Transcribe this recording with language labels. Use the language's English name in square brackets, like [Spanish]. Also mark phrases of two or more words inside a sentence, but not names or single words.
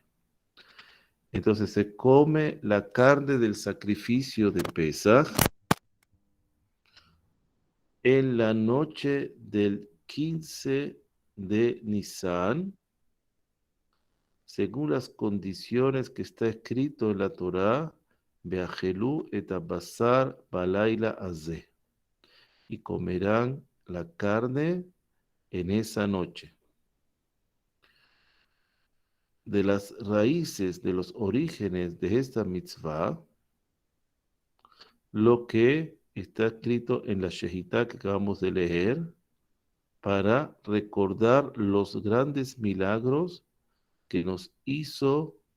[Spanish] Entonces se come la carne del sacrificio de Pesach en la noche del 15 de Nisan, según las condiciones que está escrito en la Torá, [Hebrew] ואכלו את הבשר בלילה הזה, [Spanish] y comerán la carne en esa noche. De las raíces, de los orígenes de esta mitzvah, lo que está escrito en la Shehitá que acabamos de leer, para recordar los grandes milagros que nos hizo